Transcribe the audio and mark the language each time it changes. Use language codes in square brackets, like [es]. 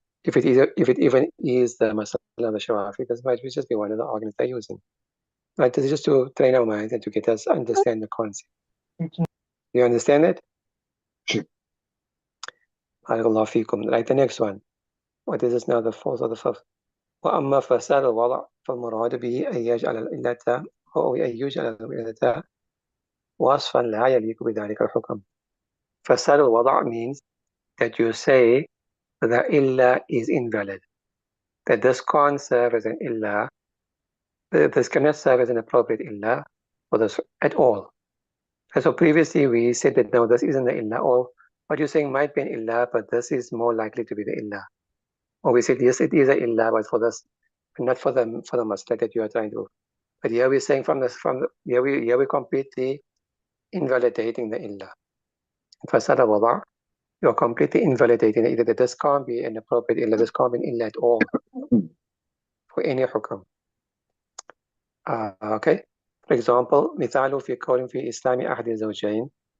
[en] If it even is the masala of the Shawafi, this might just be one of the arguments they're using. Right? This is just to train our minds and to get us understand the concept. You understand it? Sure. Barakallahu feekum. Right, the next one. What is this now, the fourth or the fifth? [ar] وأما فساد الوضع فالمراد به أن يجعل العلة أو أن يجعل العلة وصفا لا يليق بذلك الحكم. [en] فساد الوضع means that you say the illah is invalid. That this can't serve as an illah, this cannot serve as an appropriate illah for this at all. And so previously we said that no, this isn't the illah, or what you're saying might be an illah, but this is more likely to be the illah. Or we said yes, it is an illah, but for this, not for the masla that you are trying to. But here we're saying here we're completely invalidating the illah. Fasad al-wada', you're completely invalidating it. That this can't be an appropriate illah, this can't be an illah at all for any hukam. Okay. For example, [ar] مثال في قول في إسلام أحد الزوجين.